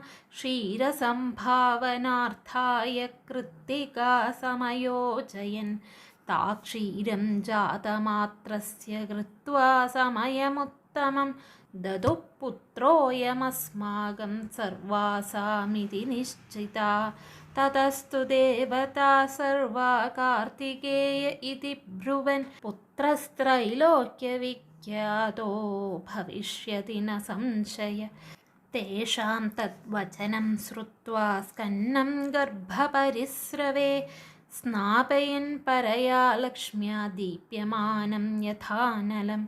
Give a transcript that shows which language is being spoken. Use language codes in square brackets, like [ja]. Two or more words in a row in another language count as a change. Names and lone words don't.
[sa] क्षीरसम्भावनार्थाय कृत्तिका समयोजयन् ताक्षीरं जातमात्रस्य कृत्वा समयमुत्तमं ददुः पुत्रोऽयमस्माकं सर्वासामिति निश्चिता തതസ്തു ദേവതാ സർവാ കാർത്തികേയ ഇതി ബ്രുവൻ പുത്രസ്ത്രൈലോക്യവിഖ്യാതോ ഭവിഷ്യതി ന സംശയ. തേഷാം തദ്വചനം ശ്രുത്വാ സ്കന്നം ഗർഭപരിസ്രവേ സ്നാപയൻ പരയാ ലക്ഷ്മ്യാ ദീപ്യമാനം യഥാനലം.